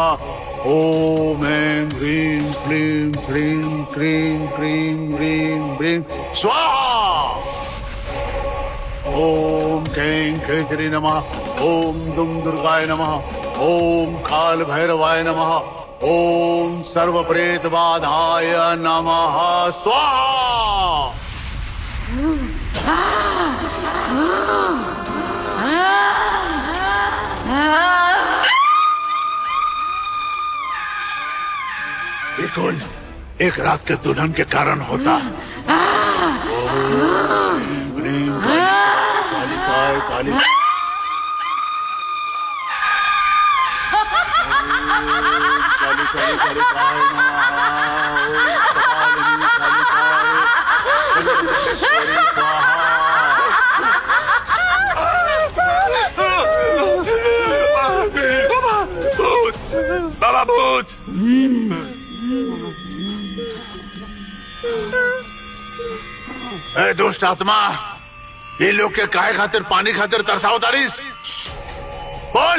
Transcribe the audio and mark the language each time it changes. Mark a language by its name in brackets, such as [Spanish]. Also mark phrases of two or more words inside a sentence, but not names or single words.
[Sanskrit] ओम ऐं ह्रीं क्लीं श्रीं क्रीं क्रीं ह्रीं ह्रीं स्वाहा। ओम कैं खेतरी नमः। ओम दुं दुर्गाय नमः। ओम काल भैरवाय नमः। ओम सर्व प्रेत बाधाय नमः स्वाहा। [Bhojpuri] बिल्कुल एक रात के दुल्हन के कारण होता। [Sanskrit] ओम ह्रीं कालिकाय काली काली काली कालिकाय नमः। स्वाहा। [Bhojpuri] बाबा भूत ए दुष्ट आत्मा ये लोग के काहे खातिर पानी खातिर तरसाओ तारीस बोल।